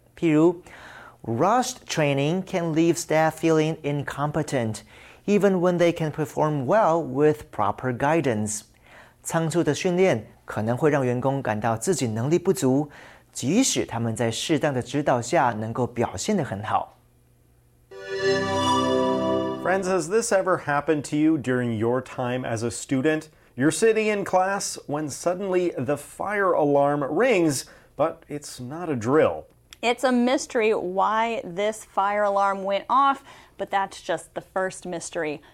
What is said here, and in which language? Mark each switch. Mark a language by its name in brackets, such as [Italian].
[Chinese] 譬如 [English] ,rushed training can leave staff feeling incompetent, even when they can perform well with proper guidance. [Chinese] 仓促的训练可能会让员工感到自己能力不足，即使他们在适当的指导下能够表现得很好。 [English] Friends, has this ever happened to you during your time as a student? You're sitting in class when suddenly the fire alarm rings, but it's not a drill. It's a mystery why this fire alarm went off, but that's just the first mystery.